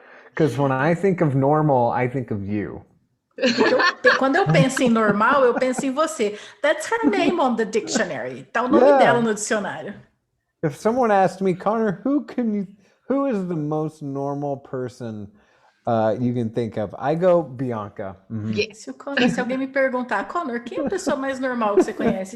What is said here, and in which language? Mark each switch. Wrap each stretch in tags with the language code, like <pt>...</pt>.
<en>Because when I think of normal, I think of you.</en> <pt>Quando eu penso em normal, eu penso em você.</pt> <en>That's her name on the dictionary.</en> <pt>Tá o nome dela no dicionário.</pt> <en>If someone asked me, Connor, who is the most normal person you can think of? I go Bianca. Yeah.</en> <pt>Se alguém me perguntar, Connor, quem é a pessoa mais normal que você conhece?</pt>